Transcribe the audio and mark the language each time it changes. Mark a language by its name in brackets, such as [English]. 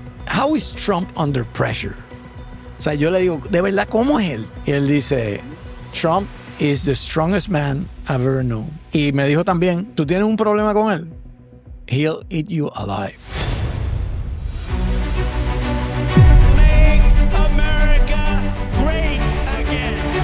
[English] How is Trump under pressure? [Spanish] O sea, yo le digo, de verdad, ¿cómo es él? Y él dice, [English] Trump is the strongest man I've ever known. [Spanish] Y me dijo también, ¿tú tienes un problema con él? [English] He'll eat you alive. Make America great again.